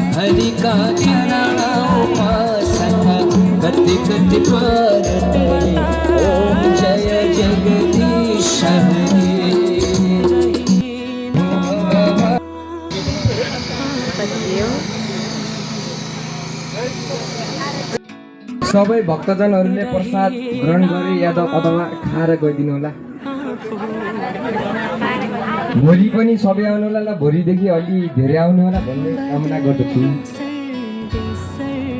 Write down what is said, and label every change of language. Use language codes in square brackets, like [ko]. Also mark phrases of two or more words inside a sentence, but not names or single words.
[ne] हरिका चरणोपासना गति गति परतले [hi] ओम जय जगदीश हरे। [ne] सबै भक्तजनहरूले प्रसाद ग्रहण गरे या अथवा खाएर गइदिनु होला। भोलि पनि सबै आउनु होला, भोलिदेखि अलि धेरै आउनु होला भन्ने कामना गर्दछु।